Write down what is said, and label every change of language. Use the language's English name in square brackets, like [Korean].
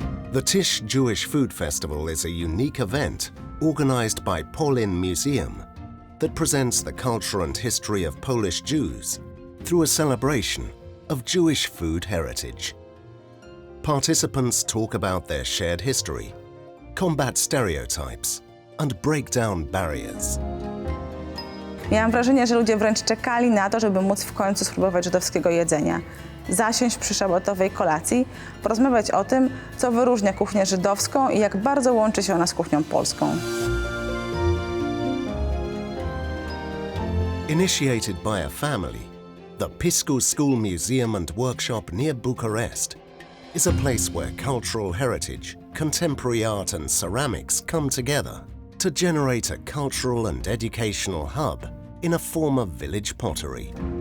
[English] The Tisch Jewish Food Festival is a unique event organized by Polin Museum that presents the culture and history of Polish Jews through a celebration of Jewish food heritage. Participants talk about their shared history, combat stereotypes, and break down barriers. [Polish] Miałam wrażenie, że ludzie wręcz czekali na to, żeby móc w końcu spróbować żydowskiego jedzenia. Zasiąść przy szabatowej kolacji, porozmawiać o tym, co wyróżnia kuchnię żydowską i jak bardzo łączy się ona z kuchnią polską. [English] Initiated by a family, the Piscu School Museum and Workshop near Bucharest is a place where cultural heritage, contemporary art and ceramics come together to generate a cultural and educational hub in a former village pottery.